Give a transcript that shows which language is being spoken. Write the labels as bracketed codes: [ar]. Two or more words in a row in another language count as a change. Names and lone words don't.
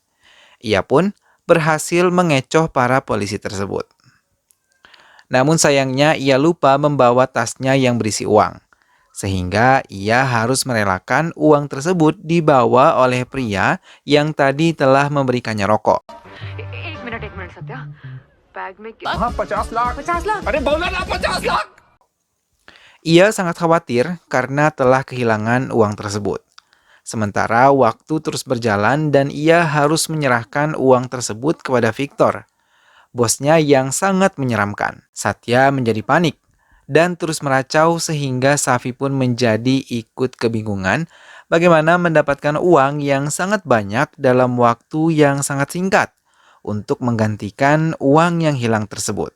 [id] Ia pun berhasil mengecoh para polisi tersebut. Namun sayangnya ia lupa membawa tasnya yang berisi uang. Sehingga ia harus merelakan uang tersebut dibawa oleh pria yang tadi telah memberikannya rokok. [hi] एक मिनट सत्या बैग में हाँ 50 लाख 50 लाख अरे बोला ना 50 लाख [id] Ia sangat khawatir karena telah kehilangan uang tersebut. Sementara waktu terus berjalan dan ia harus menyerahkan uang tersebut kepada Victor, bosnya yang sangat menyeramkan. Satya menjadi panik dan terus meracau sehingga Safi pun menjadi ikut kebingungan bagaimana mendapatkan uang yang sangat banyak dalam waktu yang sangat singkat untuk menggantikan uang yang hilang tersebut.